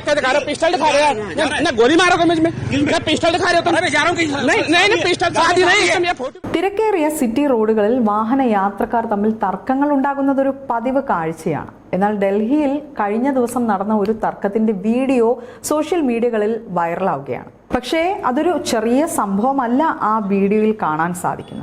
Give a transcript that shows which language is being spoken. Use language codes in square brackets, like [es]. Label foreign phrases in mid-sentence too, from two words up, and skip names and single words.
[hi] धक्के दिखा रहे हो, पिस्टल दिखा रहे हो, ना गोली मारोगे मुझ में, मैं पिस्टल दिखा रहे हो तुम, नहीं पिस्टल साथ ही नहीं। [ml] തിരക്കേറിയ സിറ്റി റോഡുകളിൽ വാഹന യാത്രക്കാർ തമ്മിൽ തർക്കങ്ങൾ ഉണ്ടാകുന്നത് ഒരു പതിവ് കാഴ്ചയാണ്. എന്നാൽ ഡൽഹിയിൽ കഴിഞ്ഞ ദിവസം നടന്ന ഒരു തർക്കത്തിന്റെ വീഡിയോ സോഷ്യൽ മീഡിയകളിൽ വൈറലാവുകയാണ്. പക്ഷേ അതൊരു ചെറിയ സംഭവമല്ല ആ വീഡിയോയിൽ കാണാൻ സാധിക്കുന്നത്.